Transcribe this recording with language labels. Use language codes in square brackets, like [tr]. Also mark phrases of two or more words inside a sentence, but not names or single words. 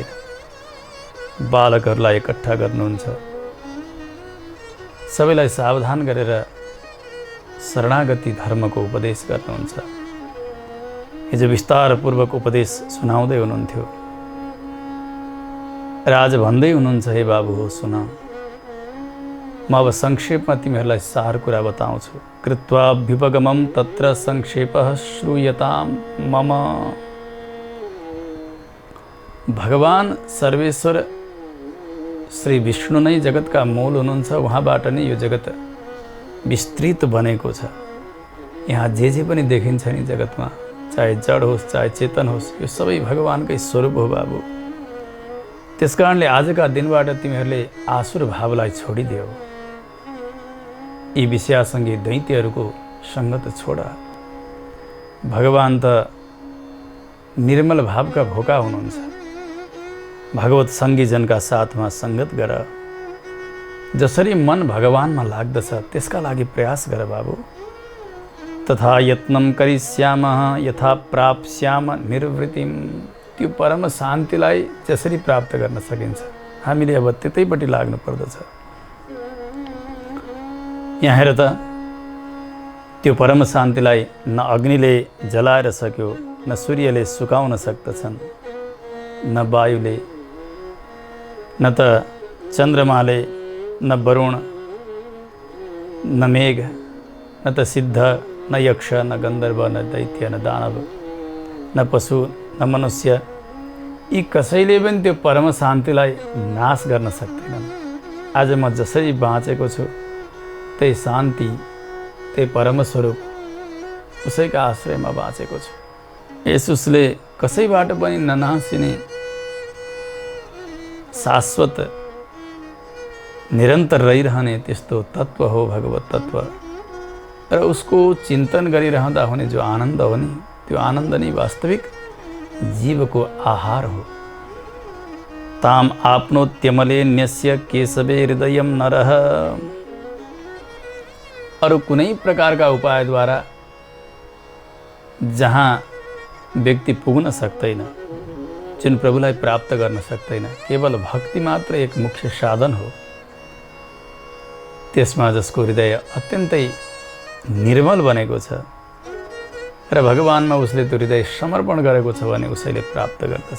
[ne] बालकहरूलाई एकट्ठा गर्नुहुन्छ, सबैलाई सावधान गरेर शरणागति धर्मको उपदेश गर्नुहुन्छ। हिजो विस्तारपूर्वक उपदेश सुनाउँदै हुनुहुन्थ्यो। राज भन्दै हुनुहुन्छ, हे बाबु हो सुन, म अब संक्षेपमा तिमीहरूलाई सार कुरा बताउँछु। [sa] कृत्वा विपगमम तत्र संक्षेपः श्रूयताम मम। [ne] भगवान सर्वेश्वर श्री विष्णु नै जगतका मूल हुनुहुन्छ। उहाँबाट नै यो जगत विस्तृत बनेको छ। यहाँ जे पनि देखिन्छ नि जगतमा, चाहे जड होस् चाहे चेतन होस्, यो सबै भगवानकै स्वरूप हो बाबु। त्यसकारणले आजका दिनबाट तिमीहरूले आसुर भावलाई छोडिदेऊ। यी विषयासँगै दैत्यहरूको सङ्गत छोड। भगवान त निर्मल भावका भोका हुनुहुन्छ। भगवत सङ्गीजनका साथमा सङ्गत गर। जसरी मन भगवानमा लाग्दछ त्यसका लागि प्रयास गर बाबु। [sa] तथा यत्नं करिष्यामः यथा प्राप्स्याम निर्वृतिम। [ne] त्यो परम शान्तिलाई जसरी प्राप्त गर्न सकिन्छ हामीले अब त्यतैपट्टि लाग्नु पर्दछ। यहाँ हेर त, त्यो परम शान्तिलाई न अग्निले जलाएर सक्यो, न सूर्यले सुकाउन सक्दछन्, न वायुले, न त चन्द्रमाले, न वरुण, न मेघ, न त सिद्ध, न यक्ष, न गन्धर्व, न दैत्य, न दानव, न पशु, न मनुष्य। यी कसैले पनि त्यो परम शान्तिलाई नाश गर्न सक्दैनन्। आज म जसरी बाँचेको छु त्यही शान्ति, त्यही परमस्वरूप, उसैका आश्रयमा बाँचेको छु। यसुसले कसैबाट पनि ननासिने शाश्वत निरन्तर रहिरहने त्यस्तो तत्त्व हो भगवत तत्त्व। र उसको चिन्तन गरिरहँदा हुने जो आनन्द हो नि, त्यो आनन्द नै वास्तविक जीवको आहार हो। [sa] ताम आपनोत्यमलेन्यस्य केशवे हृदयम नरः। [ne] अरू कुनै प्रकारका उपायद्वारा जहाँ व्यक्ति पुग्न सक्दैन, जुन प्रभुलाई प्राप्त गर्न सक्दैन, केवल भक्ति मात्र एक मुख्य साधन हो। त्यसमा जसको हृदय अत्यन्तै निर्मल बनेको छ र भगवानमा उसले त्यो हृदय समर्पण गरेको छ भने उसैले प्राप्त गर्दछ।